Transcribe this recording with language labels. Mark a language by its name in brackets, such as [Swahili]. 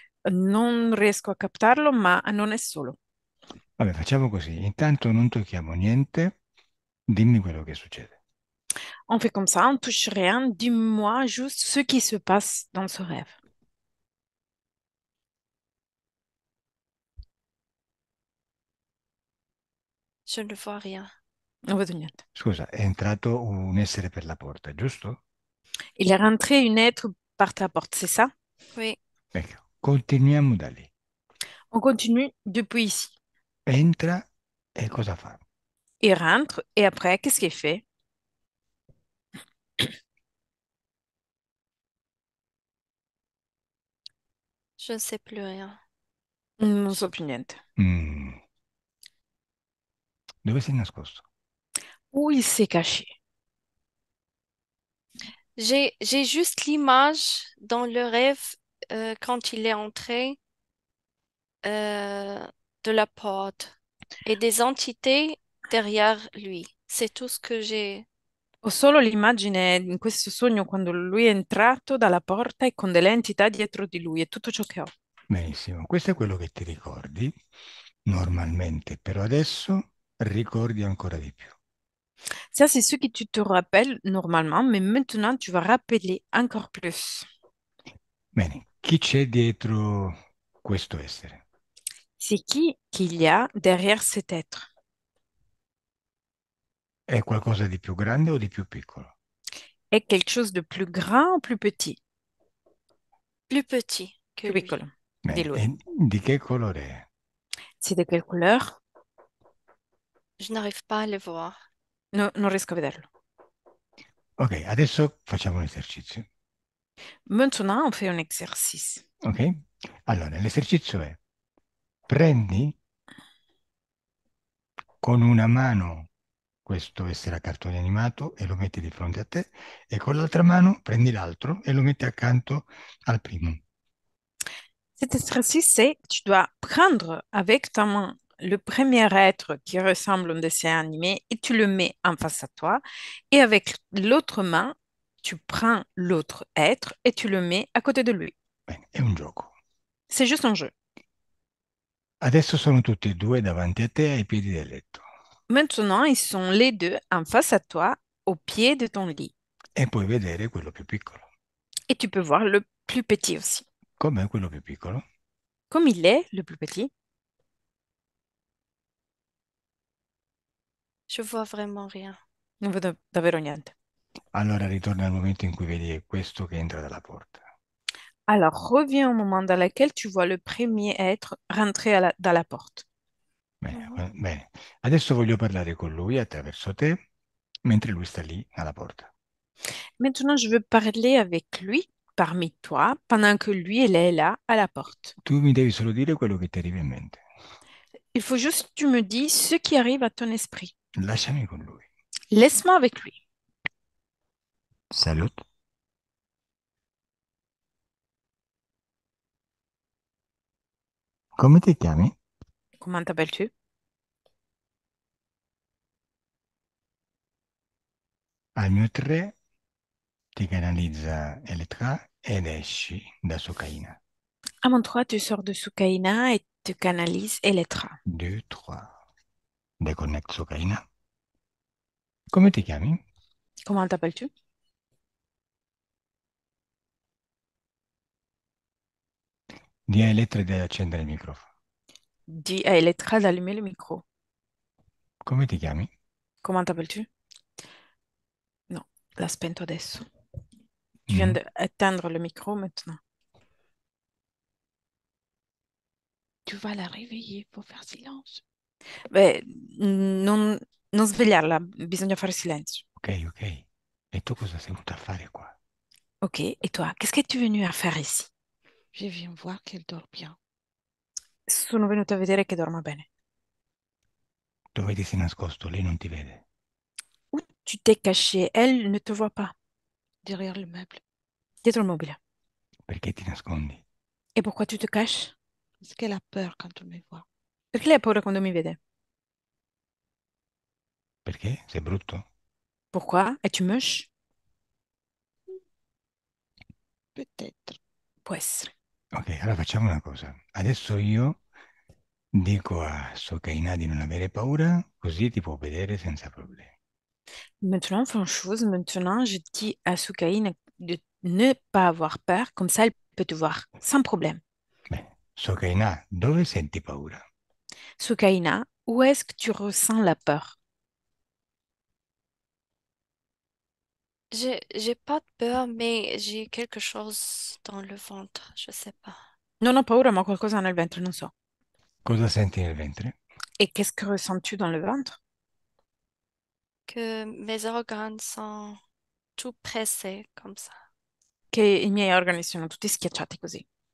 [Italian] Non riesco a captarlo, ma non è solo. Vabbè, facciamo così. Intanto non tocchiamo niente, dimmi quello che succede. [French] On fait comme ça, on touche rien. Dis-moi juste ce qui se passe dans ce rêve. Je ne vois rien. [Italian] Non vedo niente. Scusa, è entrato un essere per la porta, giusto? [French] Il est rentré une être par ta porte, c'est ça? Oui, [Italian] Ecco, continuiamo da lì. [French] On continue depuis ici. [Italian] Entra e cosa fa? [French] Il rentre et après, qu'est-ce qu'il fait? je ne sais plus rien. [Italian] Non so più niente. Mm, dove sei nascosto? [French] Où il s'est caché? J'ai juste l'image dans le rêve quand il est entré euh, de la porte et des entités derrière lui. C'est tout ce que j'ai. [Italian] Ho solo l'immagine in questo sogno quando lui è entrato dalla porta e con delle entità dietro di lui, è tutto ciò che ho. Benissimo, questo è quello che ti ricordi normalmente, però adesso ricordi ancora di più. [French] Ça, c'est ce que tu te rappelles normalement, mais maintenant, tu vas rappeler encore plus. [Italian] Bene, chi c'è dietro questo essere? [French] C'est qui qu'il y a derrière cet être? [Italian] È qualcosa di più grande o di più piccolo? [French] Est quelque chose de plus grand ou plus petit? Plus petit que [Italian] Più [French] lui. [Italian] piccolo di Bene, lui. e di che colore è? [French] C'est de quelle couleur? Je n'arrive pas à le voir. [Italian] No, non riesco a vederlo. Ok, adesso facciamo un esercizio. [French] Maintenant, on fait un exercice. [Italian] Ok? Allora, l'esercizio è prendi con una mano questo essere a cartone animato e lo metti di fronte a te e con l'altra mano prendi l'altro e lo metti accanto al primo. [French] Cet exercice, c'est tu dois prendre avec ta main le premier être qui ressemble à un dessin animé et tu le mets en face à toi. Et avec l'autre main, tu prends l'autre être et tu le mets à côté de lui. [Italian] Bene, è un gioco. [French] C'est juste un jeu. [Italian] Adesso sono tutti e due davanti a te ai piedi del letto [French] Maintenant, ils sont les deux en face à toi, au pied de ton lit. [Italian] e puoi vedere quello più piccolo. [French] Et tu peux voir le plus petit aussi. [Italian] Com'è quello più piccolo? [French] Comme il est, le plus petit, Je vois vraiment rien. [Italian] non vedo davvero niente. Allora ritorna al momento in cui vedi questo che entra dalla porta. [French] Alors, reviens au moment dans lequel tu vois le premier être rentrer dans la porte. [Italian] Bene, Mhm. bene. Adesso voglio parlare con lui attraverso te, mentre lui sta lì alla porta. [French] Maintenant, je veux parler avec lui, parmi toi, pendant que lui, il est là, à la porte. [Italian] Tu mi devi solo dire quello che ti arriva in mente. [French] Il faut juste que tu me dis ce qui arrive à ton esprit. [Italian] Lasciami con lui. [French] Laisse-moi avec lui. Salut. [Italian] Come ti chiami? [French] Comment t'appelles-tu? [Italian] Al mio 3 ti canalizza Elettra ed esci da Socaina. [French] À mon 3, tu sors de Soukaina et tu canalises Elettra. [Italian] 2, 3. Deconnect Socaina. Come ti chiami? [French] Comment t'appelles-tu? [Italian] Di a Elettra di accendere il microfono. [French] Dis à Elettra d'allumer le micro. [Italian] Come ti chiami? [French] Comment t'appelles-tu? [Italian] Non, l'ha spento adesso. [French] Tu viens d'éteindre le micro maintenant. Tu vas la réveiller pour faire silence. [Italian] Beh, non svegliarla, bisogna fare silenzio. Ok, ok. E tu cosa sei venuto a fare qua? [French] Ok, et toi, qu'est-ce que tu es venu à faire ici? Je viens voir qu'elle dort bien. [Italian] Sono venuta a vedere che dorma bene. Dove ti sei nascosto? Lei non ti vede. [French] Où tu t'es caché? Elle ne te voit pas. Derrière le meuble. [Italian] Dietro il mobile. Perché ti nascondi? [French] Et pourquoi tu te caches? Parce qu'elle a peur quand on me voit. [Italian] Perché lei ha paura quando mi vede? Perché? Sei brutto? [French] Pourquoi? Es-tu moche? Peut-être. [Italian] Può essere. Ok, allora facciamo una cosa. Adesso io dico a Socaina di non avere paura, così ti può vedere senza problemi. [French] Maintenant, on fait une chose. Maintenant, je dis à Soukaine de ne pas avoir peur. Comme ça, elle peut te voir sans problème. [Italian] Beh, Socaina, dove senti paura? [French] Soukaina, où est-ce que tu ressens la peur? J'ai pas de peur, mais j'ai quelque chose dans le ventre. Je sais pas. [Italian] Non ho paura, ma qualcosa nel ventre, non so. Cosa senti nel ventre? [French] Et qu'est-ce que ressens-tu dans le ventre? Que mes organes sont tout pressés comme ça. [Italian] Che i miei organi sono tutti schiacciati così.